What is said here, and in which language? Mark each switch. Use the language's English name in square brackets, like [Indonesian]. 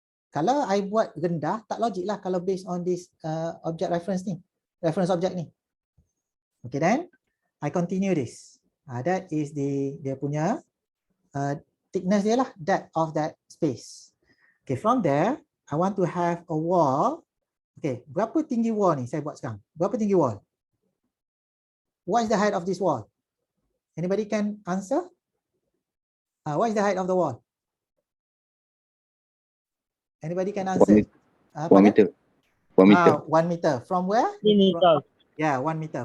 [Malay] Kalau I buat rendah, tak logik lah kalau [English] based on this object reference [Malay] ni, reference object ni. [English] Okay, then I continue this. That is [Malay] dia punya thickness dia lah, [English] depth of that space. Okay, from there, I want to have a wall. [Malay] Okay, berapa tinggi wall ni saya buat sekarang? Berapa tinggi wall? [English] What is the height of this wall? Anybody can answer? What is the height of the wall? Anybody can 1 answer? meter. 1 Pardon? meter. 1 meter. 1 meter. From where? 3 meters. Yeah, 1 meter.